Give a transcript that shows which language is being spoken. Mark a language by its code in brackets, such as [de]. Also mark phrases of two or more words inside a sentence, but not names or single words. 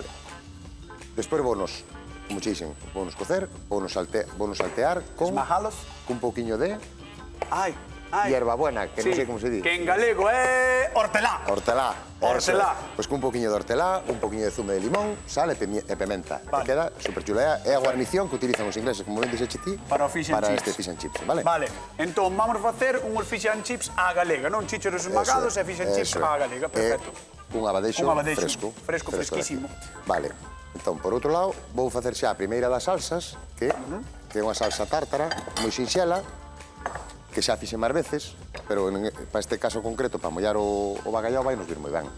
[gl] Despois vounos, como che dixen, vounos cocer, vounos saltear con... Esmajalos. Cun pouquiño de... Ai. Hierbabuena, que non sei como se di. Que en galego é hortelá. Hortelá. Hortelá. Pois cun pouquiño de hortelá, un pouquiño de zume de limón, sal e pementa. Vale. Que queda super chula. É a guarnición que utilizan os ingleses, como ben dixeche ti, Para o [en] fish and chips. [gl] este [en] fish and chips, [gl] vale? Vale, entón vamos facer unhos [en] fish and chips [gl] á galega, non? Chícharos esmagados e [en] fish and chips [gl] á galega, perfecto. Un abadexo fresco. Fresco, fresquísimo. Vale. Entón, por outro lado, vou facer xa a primeira das salsas, que é unha salsa tártara, moi sinxela, que xa fixen máis veces, pero para este caso concreto, para mollar o bacallau, vai nos vir moi ben.